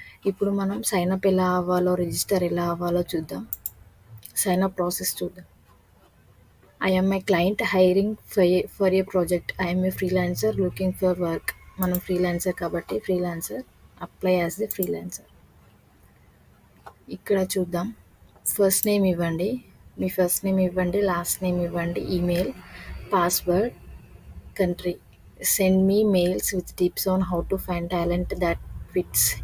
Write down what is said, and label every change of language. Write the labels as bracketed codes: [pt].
[te] ఇప్పుడు మనం సైన్అప్ ఎలా అవ్వాలో, రిజిస్టర్ ఎలా అవ్వాలో చూద్దాం. సైన్అప్ ప్రాసెస్ చూద్దాం. [en] I am a client hiring for a project. I am a freelancer looking for work. [te] మనం ఫ్రీలాన్సర్ కాబట్టి freelancer [en] Apply as the freelancer. [te] ఇక్కడ చూద్దాం. ఫస్ట్ నేమ్ ఇవ్వండి, మీ ఫస్ట్ నేమ్ ఇవ్వండి, లాస్ట్ నేమ్ ఇవ్వండి, email, password, country. [en] Send me mails with tips on how to find talent that fits.